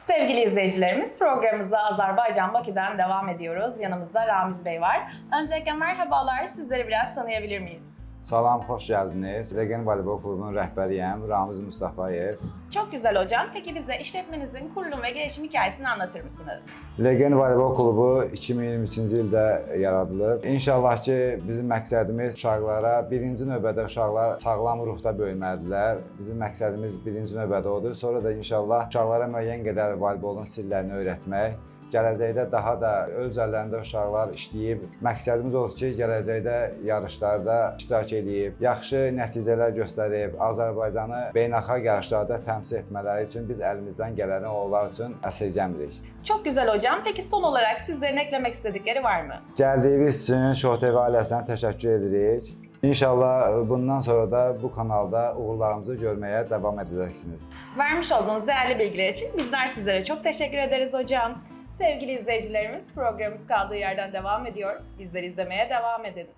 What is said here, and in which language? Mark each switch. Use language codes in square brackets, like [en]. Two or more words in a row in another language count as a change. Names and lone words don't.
[tr] Sevgili izleyicilerimiz, programımıza Azerbaycan Bakü'den devam ediyoruz. Yanımızda Ramiz Bey var. Öncelikle merhabalar, sizleri biraz tanıyabilir miyiz? [az] Salam, xoş gəldiniz. Legend Voleybol Klubunun rəhbəriyəm, Ramiz Mustafayev. [tr] Çok güzel hocam. Peki bize işletmenizin kurulum ve gelişim hikayesini anlatır mısınız? [az] Legend Voleybol Klubu 2023-cü ildə yaradılıb. İnşallah ki, bizim məqsədimiz uşaqlara, birinci növbədə uşaqlar sağlam ruhda böyüməlidirlər. Bizim məqsədimiz birinci növbədə odur. Sonra da inşallah uşaqlara müəyyən qədər voleybolun sirlərini öyrətmək. Gələcəkdə daha da öz əllərində uşaqlar işləyib. Məqsədimiz odur ki, gələcəkdə yarışlarda iştirak edib, yaxşı nəticələr göstərib, Azərbaycanı beynəlxalq yarışlarda təmsil etmələri üçün biz əlimizdən gələni onlar üçün əsirgəmirik. [tr] Çok güzel hocam. Peki son olarak sizlerin eklemek istedikleri var mı? [az] Gəldiyiniz üçün Show TV ailəsinə təşəkkür edirik. [tr] İnşallah bundan sonra da bu kanalda uğurlarımızı görmeye devam edeceksiniz. Vermiş olduğunuz değerli bilgiler için bizler sizlere çok teşekkür ederiz hocam. Sevgili izleyicilerimiz, programımız kaldığı yerden devam ediyor. Bizleri izlemeye devam edin.